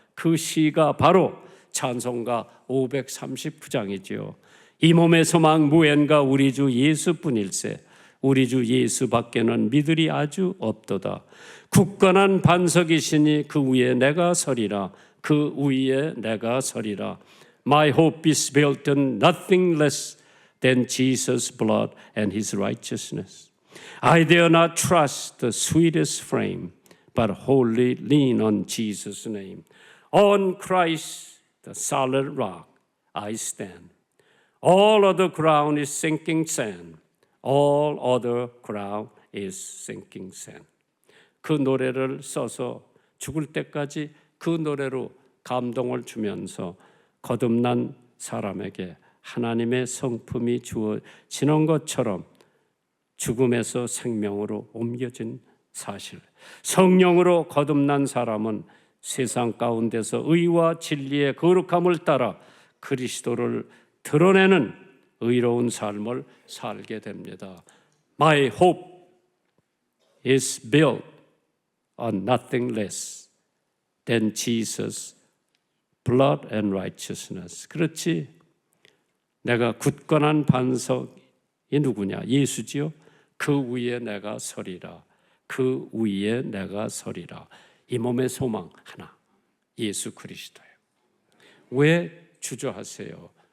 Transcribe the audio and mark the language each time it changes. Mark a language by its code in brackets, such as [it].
[ko] 그 시가 바로 찬송가 539장이지요. 이 몸의 소망 무엔가 우리 주 예수뿐일세 우리 주 예수밖에는 믿으리 아주 없도다. 굳건한 반석이시니 그 위에 내가 서리라 그 위에 내가 서리라. [en] My hope is built on nothing less than Jesus' blood and His righteousness. I dare not trust the sweetest frame, but wholly lean on Jesus' name. On Christ, the solid rock, I stand. All other ground is sinking sand. All other ground is sinking sand. [ko] 그 노래를 써서 죽을 때까지 그 노래로 감동을 주면서 거듭난 사람에게 하나님의 성품이 주어지는 것처럼 죽음에서 생명으로 옮겨진 사실. 성령으로 거듭난 사람은 세상 가운데서 의와 진리의 거룩함을 따라 그리스도를 드러내는 의로운 삶을 살게 됩니다. [en] My hope is built on nothing less than Jesus' blood and righteousness. [ko] 그렇지. 내가 굳건한 반석이 누구냐? 예수지요. 그 위에 내가 서리라. 그 위에 내가 서리라. 이 몸의 소망 하나. 예수 그리스도예요. 왜 주저하세요?